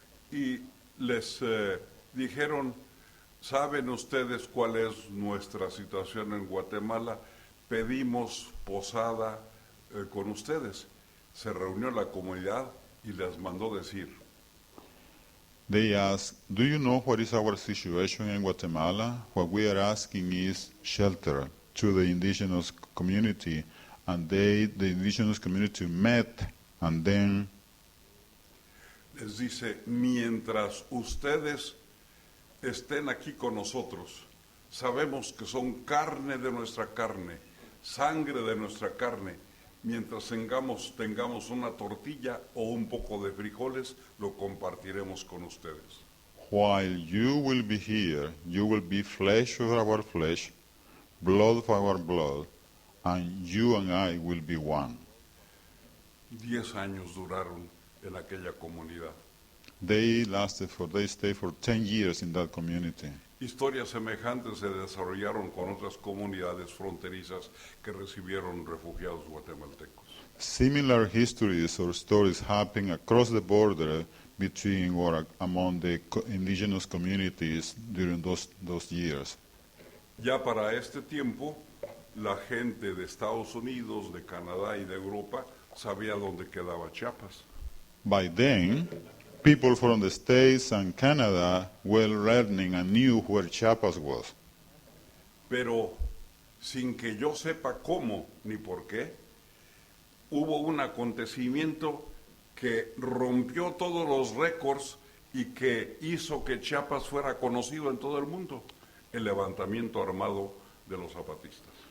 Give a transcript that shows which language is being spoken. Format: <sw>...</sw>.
<es>Y les dijeron, ¿saben ustedes cuál es nuestra situación en Guatemala? Pedimos posada con ustedes. Se reunió la comunidad y les mandó decir.</es> <en>They asked, do you know what is our situation in Guatemala? What we are asking is shelter to the indigenous community. And the indigenous community met, and then</en> <es>les dice, mientras ustedes estén aquí con nosotros, sabemos que son carne de nuestra carne, sangre de nuestra carne. Mientras tengamos una tortilla o un poco de frijoles, lo compartiremos con ustedes.</es> <en>While you will be here, you will be flesh of our flesh, blood of our blood, and you and I will be one.</en> <es>10 años duraron en aquella comunidad.</es> <en>They stayed for 10 years in that community.</en> <es>Historias semejantes se desarrollaron con otras comunidades fronterizas que recibieron refugiados guatemaltecos.</es> <en>Similar histories or stories happen across the border between or among the indigenous communities during those years.</en> <es>Ya para este tiempo, la gente de Estados Unidos, de Canadá y de Europa sabía dónde quedaba Chiapas.</es> <en>By then, people from the States and Canada were learning and knew where Chiapas was.</en> <es>Pero sin que yo sepa cómo ni por qué, hubo un acontecimiento que rompió todos los récords y que hizo que Chiapas fuera conocido en todo el mundo, el levantamiento armado de los zapatistas.</es>